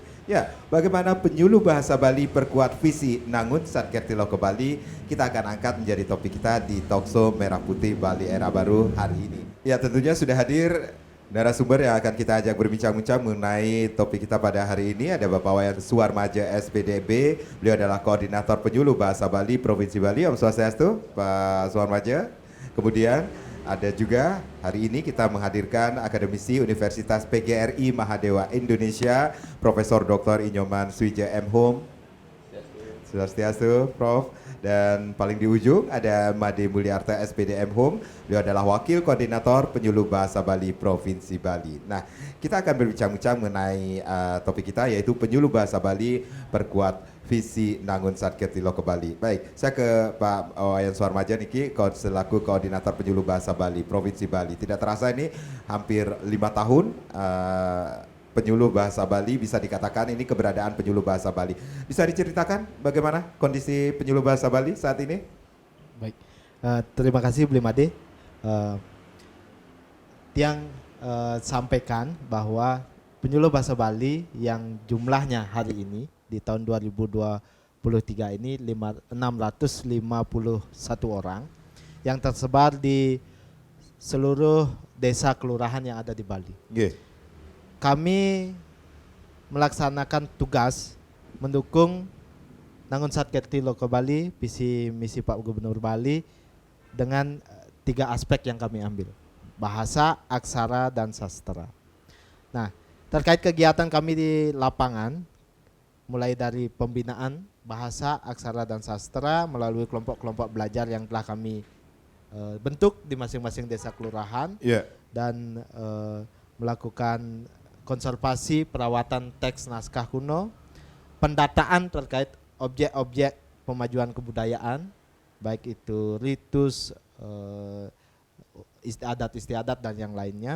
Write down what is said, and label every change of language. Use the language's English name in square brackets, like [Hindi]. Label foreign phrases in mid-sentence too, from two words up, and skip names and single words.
[Indonesian] Ya, bagaimana penyuluh bahasa Bali perkuat visi Nangun Satkertilo ke Bali, kita akan angkat menjadi topik kita di talkshow Merah Putih Bali Era Baru hari ini. Ya, tentunya sudah hadir narasumber yang akan kita ajak berbincang-bincang mengenai topik kita pada hari ini. Ada Bapak Wayan Suarmaja SPDB, beliau adalah Koordinator Penyuluh Bahasa Bali Provinsi Bali. [Balinese] Om Swastiastu, [Indonesian] Pak Suarmaja. Kemudian ada juga hari ini kita menghadirkan akademisi Universitas PGRI Mahadewa Indonesia, Profesor Dr. Inyoman Swija M. Hum. Swastiastu, Prof. Dan paling di ujung ada Made Mulyarta SPDM Home. Beliau adalah Wakil Koordinator Penyuluh Bahasa Bali Provinsi Bali. Nah, kita akan berbincang-bincang mengenai topik kita, yaitu penyuluh bahasa Bali perkuat visi Nangun Satkertilo ke Bali. Baik, saya ke Pak Wayan Suarmaja niki selaku Koordinator Penyuluh Bahasa Bali Provinsi Bali. Tidak terasa ini hampir 5 tahun penyuluh bahasa Bali, bisa dikatakan ini keberadaan penyuluh bahasa Bali. Bisa diceritakan bagaimana kondisi penyuluh bahasa Bali saat ini? Baik, terima kasih Bli Made. Tiang sampaikan bahwa penyuluh bahasa Bali yang jumlahnya hari ini di tahun 2023 ini 651 orang yang tersebar di seluruh desa kelurahan yang ada di Bali. Kami melaksanakan tugas mendukung Nangun Satkertilo ke Bali, visi misi Pak Gubernur Bali dengan 3 aspek yang kami ambil: bahasa, aksara, dan sastra. Nah, terkait kegiatan kami di lapangan, mulai dari pembinaan bahasa, aksara, dan sastra melalui kelompok-kelompok belajar yang telah kami bentuk di masing-masing desa kelurahan, dan melakukan konservasi perawatan teks naskah kuno, pendataan terkait objek-objek pemajuan kebudayaan, baik itu ritus, adat istiadat, dan yang lainnya.